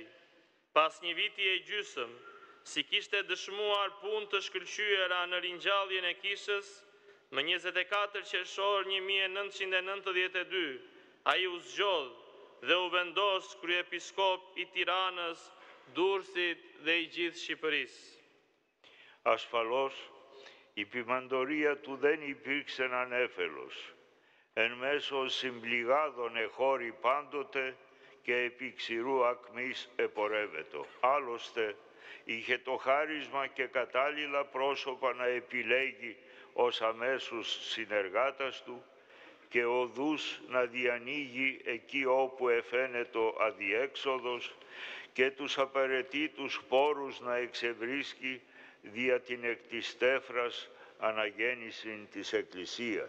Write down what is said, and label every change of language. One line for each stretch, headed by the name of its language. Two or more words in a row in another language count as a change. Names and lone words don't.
Albanian: Pas një viti e gjysmë, si kishte dëshmuar punë të shkëlqyera në ringjalljen e kishës, më 24 qershor 1992, ai u zgjodh dhe u vendos kryepiskop i Tiranës, Durrësit dhe i gjithë Shqipërisë.
Greek: Ασφαλώς, η ποιμαντορία του δεν υπήρξε ανέφελος. Εν μέσω συμπληγάδων εχώρη πάντοτε και επί ξηρού ακμής επορεύετο. Άλλωστε, είχε το χάρισμα και κατάλληλα πρόσωπα να επιλέγει ως αμέσους συνεργάτας του και οδούς να διανοίγει εκεί όπου εφαίνεται αδιέξοδος και τους απαραίτητους πόρους να εξευρίσκει δια την εκ της τέφρας αναγέννηση της Εκκλησίας.